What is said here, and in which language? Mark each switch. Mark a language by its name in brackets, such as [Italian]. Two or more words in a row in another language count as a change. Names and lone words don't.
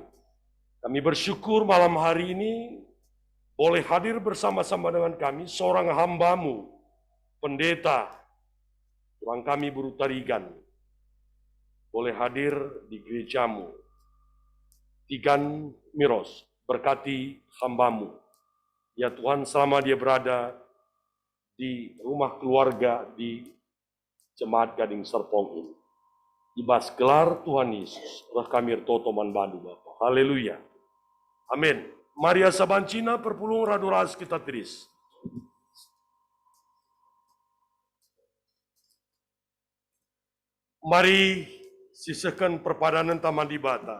[Indonesian] Kami bersyukur malam hari ini boleh hadir bersama-sama dengan kami, seorang hamba-Mu, pendeta, tuan kami Buru Tarigan, boleh hadir di gereja-Mu. Tigan Miros, berkati hamba-Mu. Ya Tuhan, selama dia berada di rumah keluarga di Jemaat Gading Serpong ini. [Batak Karo] Ibas gelar Tuhan Yesus, roh kami totoman bandu Bapa. Haleluya. Amin. Maria Sabancina perpulung radu ras kita teris. Mari sisakan perpadanan taman di bata.